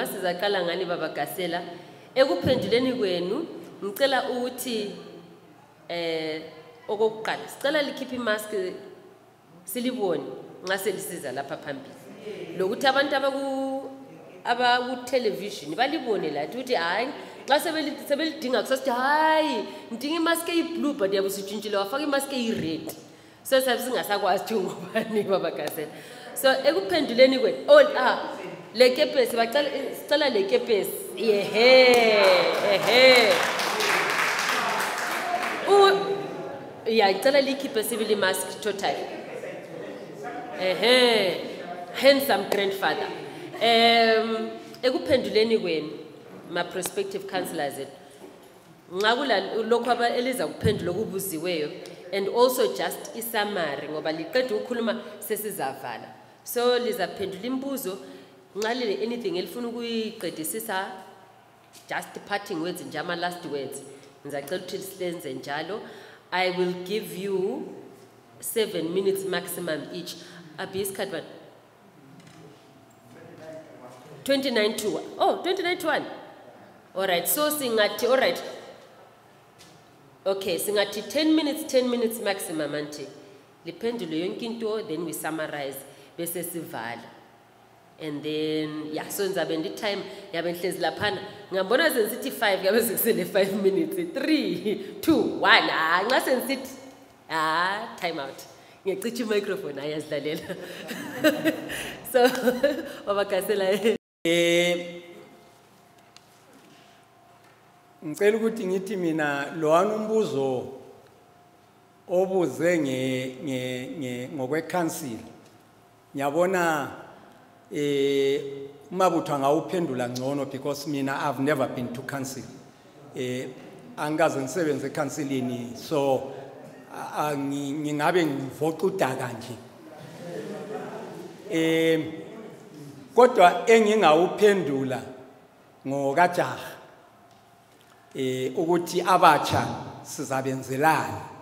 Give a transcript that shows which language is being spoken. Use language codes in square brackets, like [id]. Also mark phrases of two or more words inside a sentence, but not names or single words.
[nd] Sizaqala ngani baba Gasela ekuphenduleni kwenu ngicela ukuthi okokuqala sicela likhiphe imask silibone nxa selisiza lapha phambili lokuthi abantu abaku-television balibone lathi ukuthi hayi nxa sebelidinga kusasithi hayi ngidinga imask eyi-blue but yabo sitshintshile wafaka imask eyi-red. So sabe singasakwazi ukuthi ngubani baba Gasela. So ekuphenduleni kwenu le kepesi sicela le kepesi ngicela likhiphe sibili mask total. [en] Handsome grandfather. [nd] Ekuphenduleni kwenu ma-prospective councillors nxa kulokho eliza kuphendula okubuziweyo [en] and also just [nd] isummary ngoba liqeda ukukhuluma sesizavala. So lizaphendula imibuzo nxa lile anything elifuna ukuyiqedisisa [en] just parting words [nd] nje ama-last words ngizacela ukuthi silenze njalo. [en] I will give you 7 minutes maximum each. [nd] Isikhathi bani? 29 to 1. [en] Oh, 29 to 1. All right. So singathi all right. [nd] Okay, singathi [en] 10 minutes maximum [nd] anti. Liphendule yonke into [en] then we summarize [nd] bese sivala. [en] And then so [nd] ngizabe ndi time yabe nhlezi laphana ngiyabona sensithi 5 yabe sekusele 5 minutes 3 2 1 nxa sensithi [en] time out [nd] ngiyacitsha i-microphone ayazidlalela. So baba Gasela ngicela ukuthi ngithi mina lowana umbuzo obuze ngokwe-council ngiyabona Mabuto angawuphendula ngcono because mina [en] I've never been to council. [nd] Angikaze ngisebenze ecounsilini so ngingabe ngivoqa udaka nje. Kodwa engingawuphendula ngokajaha ukuthi abatsha sizabenzelana.